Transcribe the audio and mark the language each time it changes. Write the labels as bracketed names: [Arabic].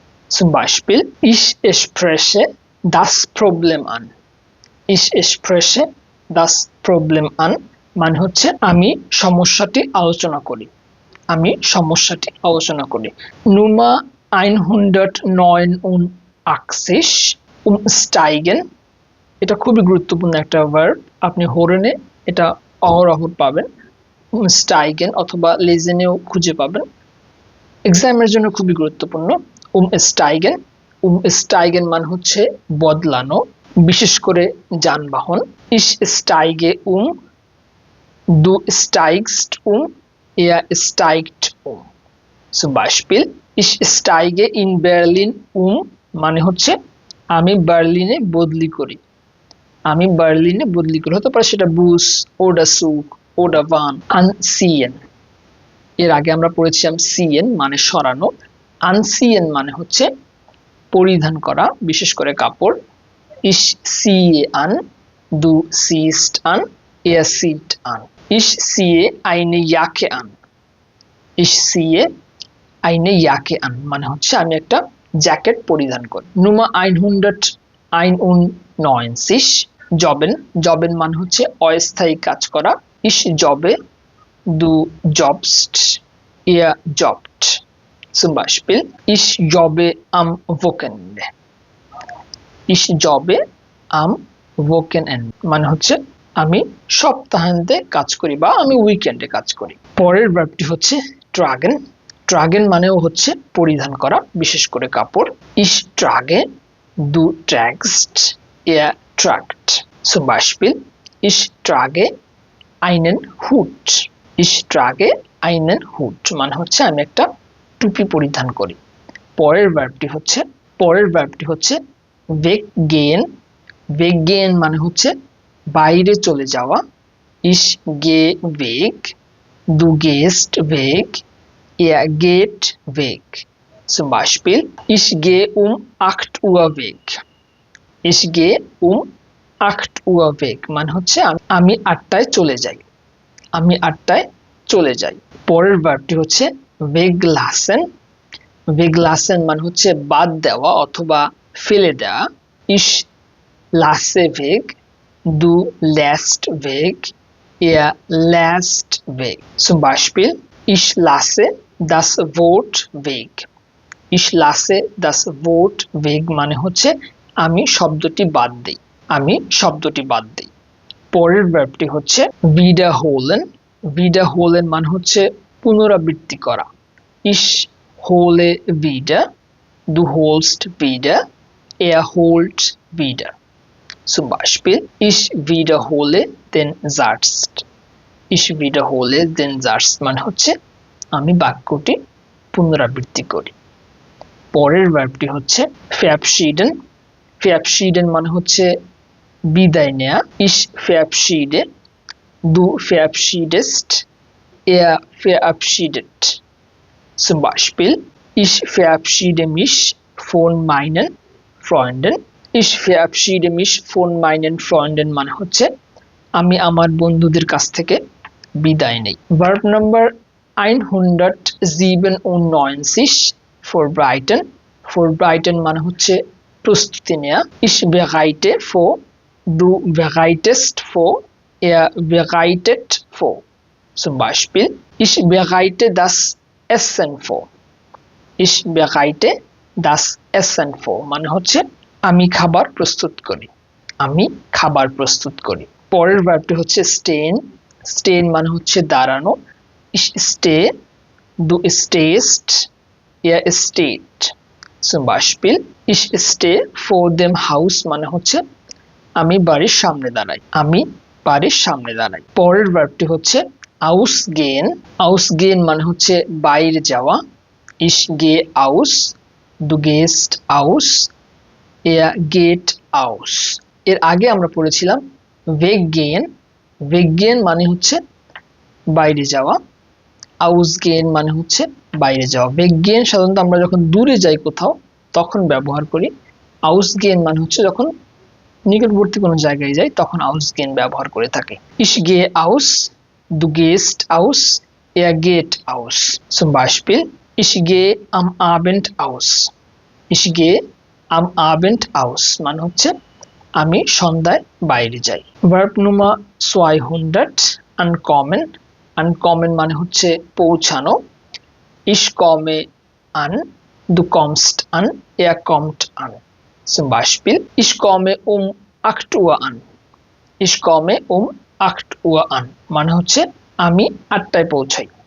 [German] Zum Beispiel ich spreche das Problem an, ich spreche das Problem an [Bangla] মানে হচ্ছে আমি সমস্যাটি আলোচনা করি, [German] আমি সমস্যাটি আলোচনা করি। [Bangla] Nummer 189 umsteigen, এটা খুবই গুরুত্বপূর্ণ একটা ভার্ব, আপনি হোরেনে এটা অহরহ পাবেন, umsteigen অথবা লেজেনেও খুঁজে পাবেন, এক্সামের জন্য খুবই গুরুত্বপূর্ণ। umsteigen, umsteigen মানে হচ্ছে বদলানো, বিশেষ করে যানবাহন। [German] ich steige du steigst er steigt Zum Beispiel ich steige in Berlin [Bangla] মানে হচ্ছে আমি বার্লিনে বদলি করি, আমি বার্লিনে বদলি করি, হতে পারে সেটা বুস ওডা সুক ওডা ভান। আনসিয়েন, এর আগে আমরা পড়েছিলাম সিয়েন মানে সরানো, আনসিয়েন মানে হচ্ছে পরিধান করা, বিশেষ করে কাপড়। [German] ich ziehe an, du ziehst an, er zieht an. Ich ziehe eine Jacke an, ich ziehe eine Jacke an [Bangla] মানে হচ্ছে আমি একটা জ্যাকেট পরিধান করি। Nummer 191 জবেন, জবেন মানে হচ্ছে অস্থায়ী কাজ করা। [German] ich jobbe, du jobbst, er jobbt. Zum Beispiel ich jobbe am Wochenende, [Bangla] ich jobbe am Wochenende মানে হচ্ছে আমি সপ্তাহান্তে কাজ করি বা আমি উইকেন্ডে কাজ করি। পরের ভার্বটি হচ্ছে tragen, tragen মানেও হচ্ছে পরিধান করা, বিশেষ করে কাপড়। [German] ich trage, du trägst, er tragt. Zum Beispiel ich trage einen Hut, ich trage einen Hut [Bangla] মানে হচ্ছে আমি একটা টুপি পরিধান করি। পরের ভার্বটি হচ্ছে weggehen, weggehen মানে হচ্ছে বাইরে চলে যাওয়া। [German] ich gehe weg, du gehst weg, er geht weg. Zum Beispiel ich gehe 8 Uhr weg, ich gehe 8 Uhr weg [Bangla] মানে হচ্ছে আমি 8টায় চলে যাই, [German] আমি 8টায় চলে যাই। [Bangla] পরের ভার্বটি হচ্ছে weglassen, weglassen মানে হচ্ছে বাদ দেওয়া অথবা ফেলে দেওয়া। [German] ich lasse weg, du lässt weg, er lässt weg. Zum Beispiel ich lasse das Wort weg, ich lasse das Wort weg [Bangla] মানে হচ্ছে আমি শব্দটি বাদ দেই, [German] আমি শব্দটি বাদ দেই। [Bangla] পরের ভার্বটি হচ্ছে wiederholen, wiederholen মানে হচ্ছে পুনরাবৃত্তি করা। [German] ich hole wieder, du holst wieder, er holt wieder. Zum Beispiel ich wiederhole den Satz, ich wiederhole den Satz [Bangla] মানে হচ্ছে আমি বাক্যটি পুনরাবৃত্তি করি। পরের ভার্বটি হচ্ছে verabschieden, verabschieden মানে হচ্ছে বিদায় নেয়া। [German] ich verabschiede, du verabschiedest, er verabschiedet. Zum Beispiel ich verabschiede mich von meinen Freunden, ich verabschiede mich von meinen Freunden [Bangla] মানে হচ্ছে আমি আমার বন্ধুদের কাছ থেকে বিদায় নেই। Verb number 197 vorbereiten, vorbereiten মানে হচ্ছে প্রস্তুতি নেয়া। [German] ich bereite vor, du bereitest vor, er bereitet vor. Zum Beispiel ich bereite das Essen vor, ich bereite das Essen vor [Bangla] মানে হচ্ছে আমি খাবার প্রস্তুত করি, [German] আমি খাবার প্রস্তুত করি। [Bangla] পরের ভার্বটি হচ্ছে stehen, stehen মানে হচ্ছে দাঁড়ানো। [German] ich stehe, du stehst, er steht. Zum Beispiel ich stehe vor dem Haus [Bangla] মানে হচ্ছে আমি বাড়ির সামনে দাঁড়াই, আমি বাড়ির সামনে দাঁড়াই। পরের ভার্বটি হচ্ছে ausgehen, ausgehen মানে হচ্ছে বাইরে যাওয়া। [German] ich gehe aus, du gehst aus, er geht aus. [Bangla] এর আগে আমরা পড়েছিলাম weggehen। weggehen মানে হচ্ছে বাইরে যাওয়া, ausgehen মানে হচ্ছে বাইরে যাওয়া। weggehen সাধারণত আমরা যখন দূরে যাই কোথাও তখন ব্যবহার করি। ausgehen মানে হচ্ছে যখন নিকটবর্তী কোনো জায়গায় যাই তখন ausgehen ব্যবহার করে থাকি। [German] Ich gehe aus, du gehst aus, er geht aus. Zum Beispiel ich gehe am Abend aus. Ich gehe am Abend aus [Bangla] মানে হচ্ছে আমি সন্ধ্যায় বাইরে যাই। [German] Verb Nummer 200 unkommen। [Bangla] unkommen মানে হচ্ছে পৌঁছানো। [German] Ich komme an, du kommst an, er kommt an. Zum Beispiel ich komme um 8 Uhr an. Ich komme um 8 Uhr an [Bangla] মানে হচ্ছে আমি 8টায় পৌঁছাই।